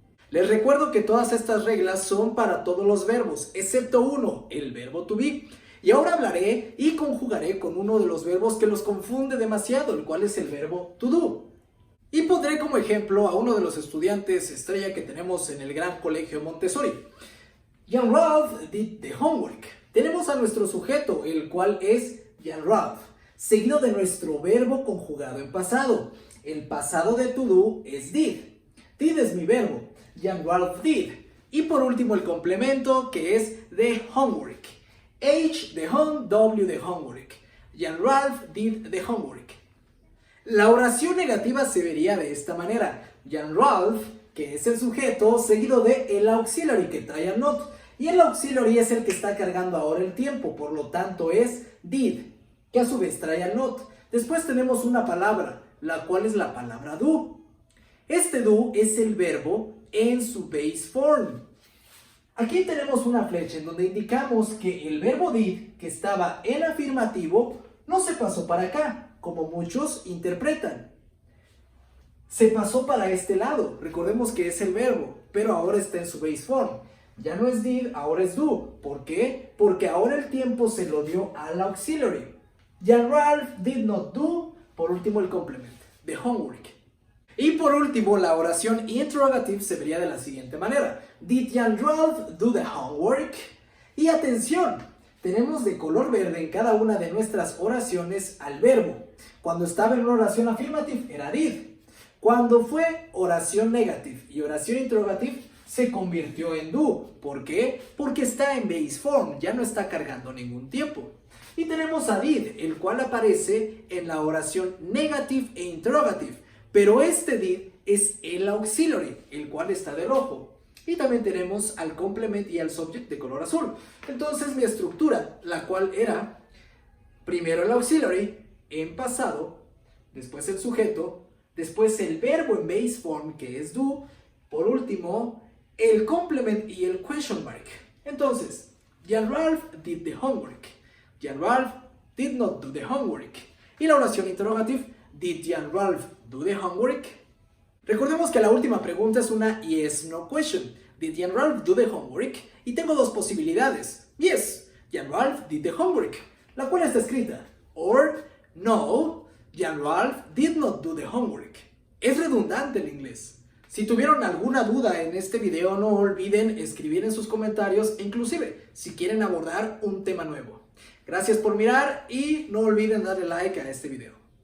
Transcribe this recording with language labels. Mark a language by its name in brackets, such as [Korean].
[Spanish] Les recuerdo que todas estas reglas son para todos los verbos, excepto uno, el verbo to be. Y ahora hablaré y conjugaré con uno de los verbos que los confunde demasiado, el cual es el verbo to do. Y pondré como ejemplo a uno de los estudiantes estrella que tenemos en el gran colegio Montessori. [English] Jan Ralph did the homework. [Spanish] Tenemos a nuestro sujeto, el cual es Jan Ralph, seguido de nuestro verbo conjugado en pasado. El pasado de to do es did. Did es mi verbo. Jan Ralph did. Y por último el complemento, que es [English] the homework. H the home, W the homework. Jan Ralph did the homework. [Spanish] La oración negativa se vería de esta manera. Jan Ralph, que es el sujeto, seguido de el auxiliary, que trae a not. Y el auxiliary es el que está cargando ahora el tiempo, por lo tanto es did, que a su vez trae a not. Después tenemos una palabra, la cual es la palabra do. Este do es el verbo en su base form. Aquí tenemos una flecha en donde indicamos que el verbo did, que estaba en afirmativo, no se pasó para acá, como muchos interpretan. Se pasó para este lado. Recordemos que es el verbo, pero ahora está en su base form. Ya no es did, ahora es do. ¿Por qué? Porque ahora el tiempo se lo dio al auxiliary. [English] Jan Ralph did not do, [Spanish] por último el [English] complement, the homework. [Spanish] Y por último, la oración interrogative se vería de la siguiente manera. [English] Did Jan Ralph do the homework? [Spanish] Y atención, tenemos de color verde en cada una de nuestras oraciones al verbo. Cuando estaba en una oración afirmative era did. Cuando fue oración negative y oración interrogative se convirtió en do. ¿Por qué? Porque está en base form, ya no está cargando ningún tiempo. Y tenemos a did, el cual aparece en la oración negative e interrogative. Pero este did es el auxiliary, el cual está de rojo. Y también tenemos al complement y al subject de color azul. Entonces mi estructura, la cual era primero el auxiliary en pasado, después el sujeto, después el verbo en base form, que es do, por último el complement y el question mark. [English] Entonces, Jan Ralph did the homework. Jan Ralph did not do the homework. [Spanish] Y la oración interrogative, [English] did Jan Ralph do the homework? [Spanish] Recordemos que la última pregunta es una [English] yes, no question. Did Jan Ralph do the homework? [Spanish] Y tengo dos posibilidades. [English] Yes, Jan Ralph did the homework, [Spanish] la cual está escrita. [English] Or, no, Jan Ralph did not do the homework. [Spanish] Es redundante el inglés. Si tuvieron alguna duda en este video, no olviden escribir en sus comentarios e inclusive si quieren abordar un tema nuevo. Gracias por mirar y no olviden darle like a este video.